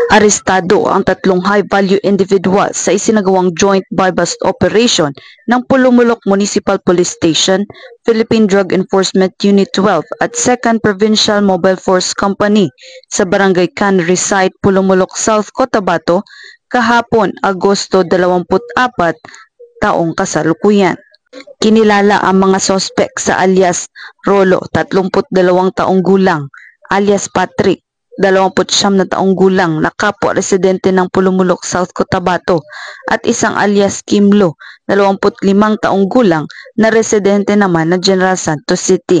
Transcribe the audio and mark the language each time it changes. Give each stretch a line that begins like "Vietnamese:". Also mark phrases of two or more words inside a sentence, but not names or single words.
Filipino: Arestado ang 3
English: high-value individual
Filipino: sa isinagawang
English: joint buy-bust operation
Filipino: ng Pulumulok Municipal Police Station, Philippine Drug Enforcement Unit 12 at 2nd Provincial Mobile Force Company sa Barangay Cannery Site, Pulumulok South, Cotabato, kahapon Agosto 24, taong kasalukuyan. Kinilala ang mga sospek sa alias Rolo, 32 taong gulang, alias Patrick, 29 na taong gulang na kapwa residente ng Pulumulok South, Cotabato at isang alias Kimlo, 25 taong gulang na residente naman ng General Santos City.